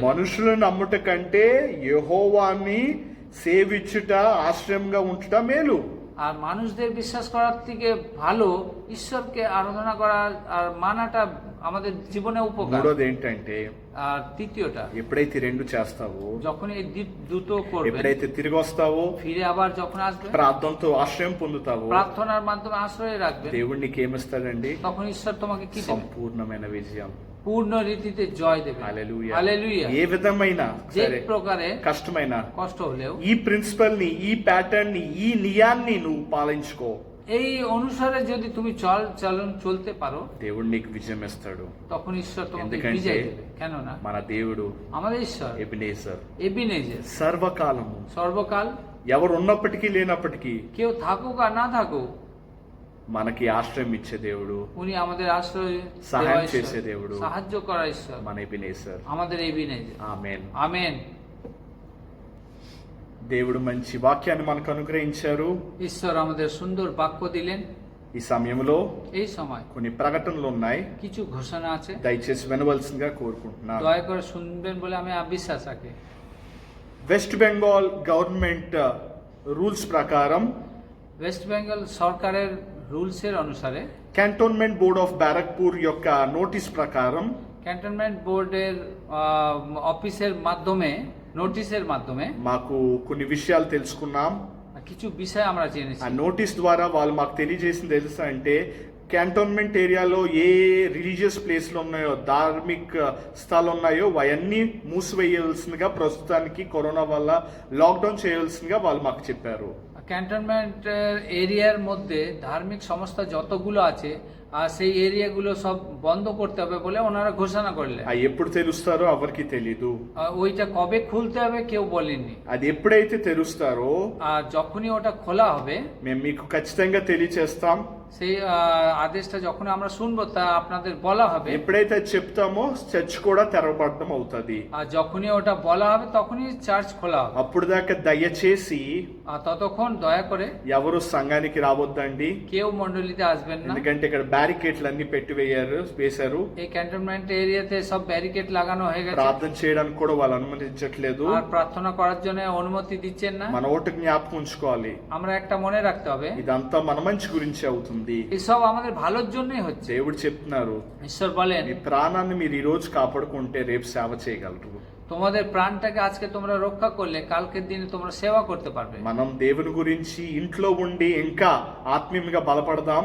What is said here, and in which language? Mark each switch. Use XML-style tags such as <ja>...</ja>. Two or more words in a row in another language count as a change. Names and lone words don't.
<te>మనుషులను నమ్ముట కంటే యెహోవాని సేవించుట, ఆశ్రయంగా ఉంచుట మేలు.</te> <bn>আর মানুষদের বিশ্বাস করার থেকে ভালো ঈশ্বরকে আরাধনা করা আর মানাটা আমাদের জীবনে উপকার।</bn> <te>మూడోది ఏంటంటే,</te> <bn>আর তৃতীয়টা,</bn> <te>ఎప్పుడైతే రెండు చేస్తావో,</te> <bn>যখন এই দুটো করবে,</bn> <te>ఎప్పుడైతే తిరిగి వస్తావో,</te> <bn>ফিরে আবার যখন আসবে,</bn> <te>ప్రార్థనతో ఆశ్రయం పొందుతావో,</te> <bn>প্রার্থনার মাধ্যমে আশ্রয় রাখবে,</bn> <te>దేవుడు నీకేమిస్తాడండి?</te> <bn>তখন ঈশ্বর তোমাকে কি দেবে?</bn> <te>సంపూర్ణమైన విజయం.</te> <bn>পূর্ণ রীতিতে জয় দেবে।</bn> <te>హల్లెలూయా.</te> <bn>হালেলুয়া।</bn> <te>ఏ విధమైన</te> <bn>যে</bn> <te>సరే</te> <bn>প্রকারে</bn> <te>కష్టమైన</te> <bn>কষ্ট হলেও</bn> <te>ఈ ప్రిన్సిపల్ ని, ఈ ప్యాటర్న్ ని, ఈ నియాన్ని నువ్వు పాలించుకో,</te> <bn>এই অনুসারে যদি তুমি চলতে পারো,</bn> <te>దేవుడు నీకు విజయం ఇస్తాడు.</te> <bn>তখন ঈশ্বর তোমাকে</bn> <te>ఎందుకంటే</te> <bn>বিজয় দেবে। কেননা</bn> <te>మన దేవుడు</te> <bn>আমাদের ঈশ্বর</bn> <te>ఎబినేజర్,</te> <bn>এবিনেজের,</bn> <te>సర్వకాలము,</te> <bn>সর্বকাল,</bn> <te>ఎవరు ఉన్నప్పటికీ లేనప్పటికీ</te> <bn>কেউ থাকুক আর না থাকুক,</bn> <te>మనకి ఆశ్రయం ఇచ్చే దేవుడు,</te> <bn>উনি আমাদের আশ্রয়</bn> <te>సహాయం</te> <bn>দেওয়া ঈশ্বর,</bn> <te>చేసే దేవుడు,</te> <bn>সাহায্য করা ঈশ্বর,</bn> <te>మన ఎబినేజర్.</te> <bn>আমাদের এবিনেজের।</bn> <te>ఆమేన్.</te> <bn>আমেন।</bn> <te>దేవుడు మంచి వాక్యాన్ని మనకు అనుగ్రహించారు.</te> <bn>ঈশ্বর আমাদের সুন্দর বাক্য দিলেন।</bn> <te>ఈ సమయంలో</te> <bn>এই সময়</bn> <te>కొన్ని ప్రకటనలు ఉన్నాయి,</te> <bn>কিছু ঘোষণা আছে,</bn> <te>దయచేసి వినవలసిందిగా కోరుకుంటున్నాను.</te> <bn>দয়া করে শুনবেন বলে আমি বিশ্বাস রাখি।</bn> <te>వెస్ట్ బెంగాల్</te> <en>government rules</en> <te>ప్రకారం</te> <bn>ওয়েস্ট বেঙ্গল সরকারের রুলসের অনুসারে,</bn> <te>క్యాంటోన్మెంట్ బోర్డ్ ఆఫ్ బ్యారక్పూర్ యొక్క నోటీస్ ప్రకారం</te> <en>cantonment board</en> <bn>অফিসের মাধ্যমে, নোটিশের মাধ্যমে</bn> <te>మాకు కొన్ని విషయాలు తెలుసుకున్నాం.</te> <bn>কিছু বিষয় আমরা</bn> <te>ఆ</te> <bn>জেনেছি।</bn> <te>నోటీస్ ద్వారా వాళ్ళు మాకు తెలియజేసింది తెలుసా అంటే,</te> <en>cantonment area</en> <te>ఏ</te> <en>religious places</en> <te>ఉన్నాయో, ధార్మిక స్థలాలు ఉన్నాయో అవన్నీ మూసివేయాల్సిందిగా, ప్రస్తుతానికి కరోనా వల్ల లాక్డౌన్ చేయాల్సిందిగా వాళ్ళు మాకు చెప్పారు.</te> <en>cantonment area</en> <bn>মধ্যে ধার্মিক সংস্থা যতগুলো আছে আর সেই এরিয়াগুলো সব বন্ধ করতে হবে বলে ওনারা ঘোষণা করলেন।</bn> <te>అది ఎప్పుడు తెలుస్తారో ఎవరికి తెలీదు.</te> <bn>ওইটা কবে খুলতে হবে কেউ বলেননি।</bn> <te>అది ఎప్పుడైతే తెరుస్తారో</te> <bn>আর যখনই ওটা খোলা হবে,</bn> <te>మేము మీకు ఖచ్చితంగా తెలియచేస్తాం.</te> <bn>সেই আদেশটা যখন আমরা শুনবো তা আপনাদের বলা হবে।</bn> <te>ఎప్పుడైతే చెప్తామో చర్చ్ కూడా తెరవబడడం అవుతుంది.</te> <bn>আর যখনই ওটা বলা হবে তখনই চার্চ খোলা হবে।</bn> <te>అప్పుడు దాకా దయచేసి</te> <bn>আর ততক্ষণ দয়া করে</bn> <te>ఎవరు సంఘానికి రావద్దండి.</te> <bn>কেউ মন্ডলীতে আসবেন না,</bn> <te>ఎందుకంటే ఇక్కడ బ్యారికేడ్లు అన్ని వేశారు.</te> <bn>এই</bn> <en>cantonment area</en> <bn>সব ব্যারিকেড লাগানো হয়ে গেছে।</bn> <te>ప్రార్థన చేయడానికి కూడా వాళ్ళు అనుమతించట్లేదు.</te> <bn>আর প্রার্থনা করার জন্য অনুমতি দিচ্ছেন না।</bn> <te>మన ఓటు జ్ఞాపకం ఉంచుకోవాలి,</te> <bn>আমরা একটা মনে রাখতে হবে,</bn> <te>ఇదంతా మన మంచి గురించి అవుతుంది.</te> <bn>এসব আমাদের ভালোর জন্যই হচ্ছে।</bn> <te>దేవుడు చెప్తున్నారు,</te> <bn>ঈশ্বর বলেন,</bn> <te>మీ ప్రాణాన్ని మీరు ఈ రోజు కాపాడుకుంటే రేపు సేవ చేయగలరు.</te> <bn>তোমাদের প্রাণটাকে আজকে তোমরা রক্ষা করলে কালকের দিনে তোমরা সেবা করতে পারবে।</bn> <te>మనం దేవుని గురించి ఇంట్లో ఉండి ఇంకా ఆత్మీయంగా బలపడదాం.</te>